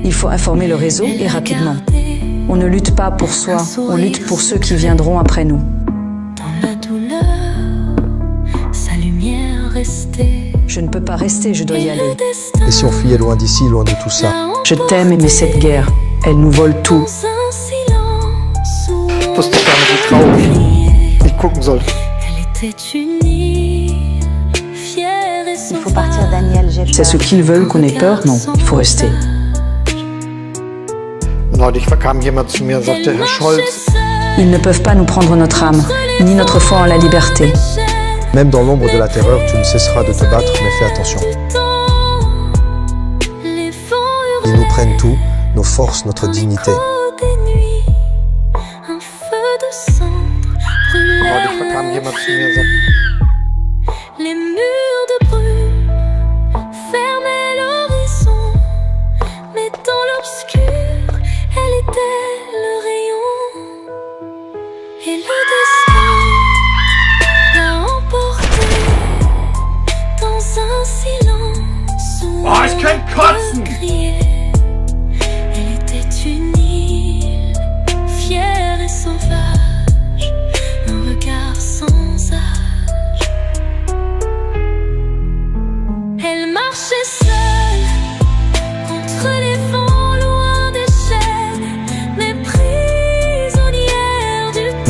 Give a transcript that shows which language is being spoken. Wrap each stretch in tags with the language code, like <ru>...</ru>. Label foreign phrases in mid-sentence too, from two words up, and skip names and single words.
<fr>Il faut informer le réseau et rapidement. On ne lutte pas pour soi, on lutte pour ceux qui viendront après nous. Dans la douleur, sa lumière restait. Je ne peux pas rester, je dois y aller. Et si on fuyait loin d'ici, loin de tout ça? Je t'aime, mais cette guerre, elle nous vole tout.</fr> <de>Ich wusste gar nicht, wie traurig ich gucken soll.</de> <fr>Elle était une île, fière et Il faut partir, Daniel, j'ai C'est peur. ce qu'ils veulent qu'on ait peur? Non, il faut rester.</fr> <de>Neulich kam jemand zu mir und sagte, Herr Scholz,</de> <fr>Ils ne peuvent pas nous prendre notre âme, ni notre foi en la liberté. Même dans l'ombre de la terreur, tu ne cesseras de te battre, mais fais attention. Ils nous prennent tout, nos forces, notre dignité. Un feu de cendre</fr> <de>neulich</de> <fr>brûlait</fr> <de>kam jemand zu mir und sagte,</de> <fr>les murs de brume fermaient l'horizon, mais dans l'obscur, elle était le rayon. Et le destin l'a emportée dans un silence où</fr> <de>Oh, ich kann kotzen!</de> <fr>on criait. Elle était une île, fière et sauvage, un regard sans âge. Elle marchait seule contre les vents, loin des chaînes, mais prisonnière du temps.</fr>